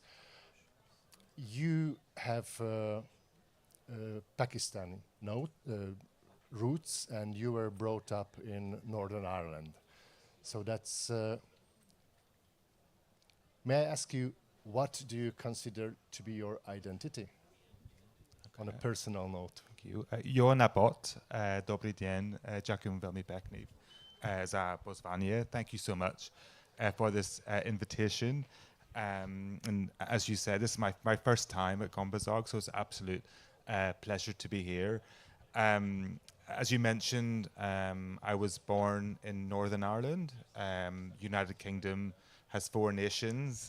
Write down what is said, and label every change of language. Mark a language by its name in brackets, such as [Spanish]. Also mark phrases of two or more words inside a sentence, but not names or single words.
[English] You have Pakistani roots, and you were brought up in Northern Ireland. So that's, may I ask you, what do you consider to be your identity on a personal note? Thank you. [Hungarian] Jó napot, [Czech] dobrý den, [Slovak] ďakujem veľmi pekne za pozvanie. [English] Thank you so much for this invitation. And as you said, this is my first time at Gombaszög, so it's an absolute pleasure to be here. As you mentioned, I was born in Northern Ireland. United Kingdom has 4 nations.